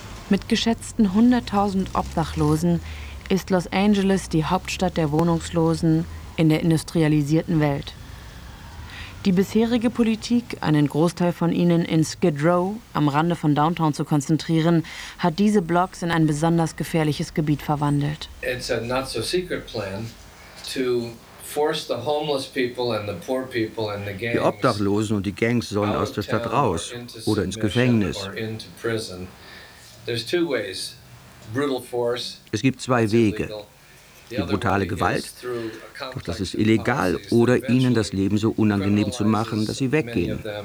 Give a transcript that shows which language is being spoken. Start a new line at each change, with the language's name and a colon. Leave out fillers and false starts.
German: Mit geschätzten 100.000 Obdachlosen ist Los Angeles die Hauptstadt der Wohnungslosen in der industrialisierten Welt. Die bisherige Politik, einen Großteil von ihnen in Skid Row am Rande von Downtown zu konzentrieren, hat diese Blocks in ein besonders gefährliches Gebiet verwandelt.
English: It's a not so secret plan to force the homeless people and the poor people and the gangs.
German: Die Obdachlosen und die Gangs sollen aus der Stadt raus oder ins Gefängnis.
English: There's two ways. Brutal force.
German: Es gibt zwei Wege. Die brutale Gewalt, doch das ist illegal, oder ihnen das Leben so unangenehm zu machen, dass sie weggehen.